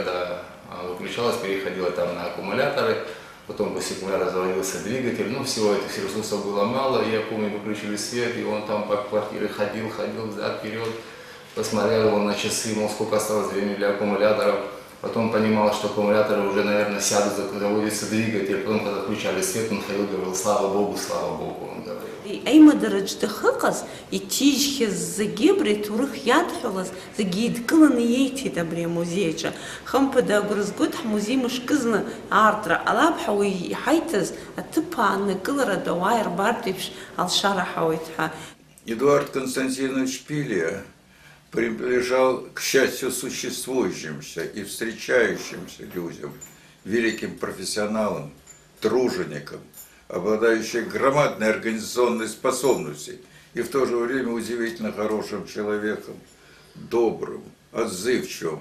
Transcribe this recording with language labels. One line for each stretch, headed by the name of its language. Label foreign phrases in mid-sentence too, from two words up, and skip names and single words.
Russian: когда выключалась, переходила там на аккумуляторы, потом после аккумулятора заводился двигатель, всего этих ресурсов было мало, и я помню, выключили свет, и он там по квартире ходил взад-вперед, посмотрел его на часы, сколько осталось времени для аккумуляторов, потом понимал, что аккумуляторы уже, наверное, сядут, заводится двигатель, потом, когда включали свет, он ходил, говорил, слава Богу, он говорил.
Abkhazian: Аимадараҿ дахыҟаз, иҭижьхьаз зегьы абри аҭоурых иадҳәалаз зегьы еидкыланы иеиҭеит абри амузеи аҿы. Хымԥада агәра згоит ҳмузеи мышкызны аартра ҟалап ҳәа уи иҳаиҭаз аҭыԥ ааннакыларатә ауаа ирбартә еиԥш алшара ҳауеит ҳәа.
Russian: Эдуард Константинович Ԥлиа принадлежал к счастью существующимся и встречающимся людям, великим профессионалам, труженикам, обладающий громадной организационной способностью и в то же время удивительно хорошим человеком, добрым, отзывчивым.